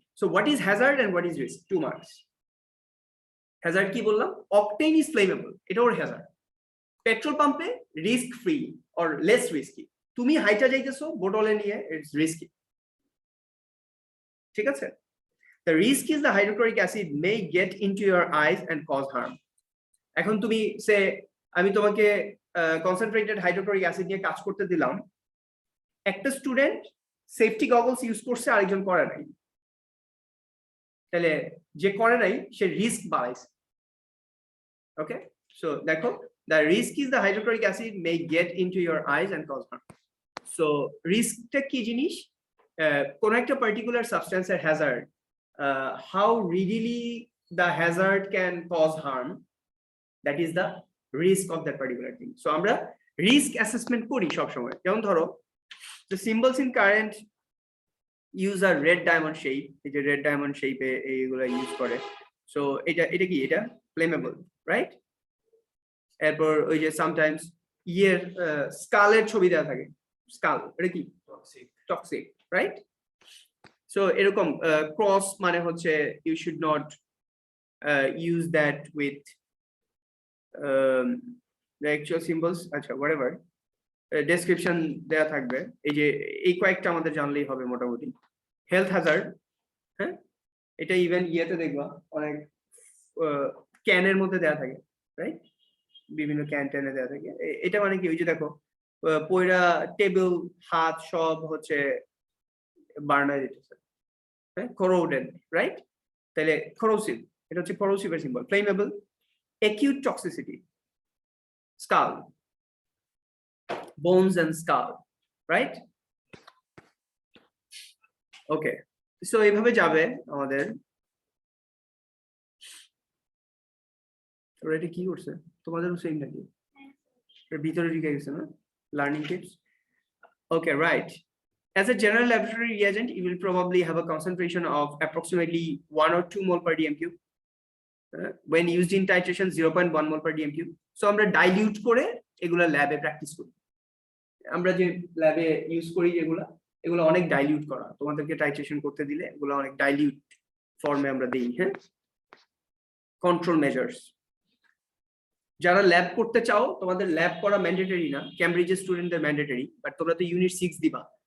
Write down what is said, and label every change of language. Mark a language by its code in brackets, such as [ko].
[en] So what is hazard and what is risk? 2 marks. [bn] Hazard কি বললাম? [en] octane is flammable, [bn] এটা ওর Hazard. Petrol পাম্পে risk free or less risky, তুমি হাইটা যাইতেছো বোতলে নিয়ে, [en] it's risky, [bn] ঠিক আছে? [en] The risk is the hydrochloric acid may get into your eyes and cause harm. [bn] এখন তুমি সে আমি তোমাকে কনসেন্ট্রেটেড হাইড্রোক্লোরিক অ্যাসিড নিয়ে কাজ করতে দিলাম, একটা স্টুডেন্ট সেফটি গগলস ইউজ করছে, আরেকজন করে নাই, তাহলে যে করে নাই সে রিস্ক বাড়াইছে। [en] Okay, so দেখো, the risk is the hydrochloric acid may get into your eyes and cause harm. [bn] So রিস্কটা কি জিনিস? কোন একটা particular সাবস্টেন্সের Hazard, [en] how readily the hazard can cause harm, that is the risk of that particular thing. [bn] So আমরা risk assessment করি সব সময়। যেমন ধরো, [en] the symbols in current use a red diamond shape, এই যে red diamond shape [bn] এ এইগুলা use করে। [en] So এটা কি? এটা flammable, right? [bn] এরপর ওই যে sometimes স্কালের ছবি দেওয়া থাকে, স্কাল, এটা কি? Toxic, right? [en] so [bn] এরকম ক্রস মানে হচ্ছে [en] you should not use that with the actual symbols, আচ্ছা whatever, description [bn] দেয়া থাকবে। এই যে এই কয়েকটা আমাদের জানলেই হবে মোটামুটি। হেলথ হ্যাজার্ড, হ্যাঁ, এটা ইভেন ইয়েতে দেখবা অনেক ক্যানের মধ্যে দেয়া থাকে, রাইট? বিভিন্ন ক্যান ট্যানে দেয়া থাকে। এটা মানে কি, ওই যে দেখো পয়রা টেবিল, হাত সব হচ্ছে বার্নার দিতেছে, হ্যাঁ, corroded, রাইট? তাহলে corrosive, এটা হচ্ছে corrosive এর symbol. [en] Flammable, acute toxicity, skull, bones and skull, right? [bn] Okay, so এইভাবে যাবে আমাদের। ওরা এটা কি করছে তোমাদেরও সেম নাকি? এর ভিতরে ঢুকে গেছে না learning tips? Okay, right. [en] As a general laboratory reagent, you will probably have a concentration of approximately 1 or 2 mole per dm cube. When used in titration, 0.1 mole per dm cube. [bn] So আমরা dilute করে এগুলা ল্যাবে practice করি। আমরা যে ল্যাবে use করি এগুলো অনেক ডাইলিউট করা, তোমাদেরকে টাইট্রেশন করতে দিলে এগুলো অনেক ডাইলিউট ফর্মে আমরা দিই। হ্যাঁ, কন্ট্রোল মেজার্স। যারা ল্যাব করতে চাও, তোমাদের ল্যাব করা ম্যান্ডেটরি না, ক্যামব্রিজের স্টুডেন্টদের ম্যান্ডেটরি, বাট তোমরা তো ইউনিট 6 দিবা।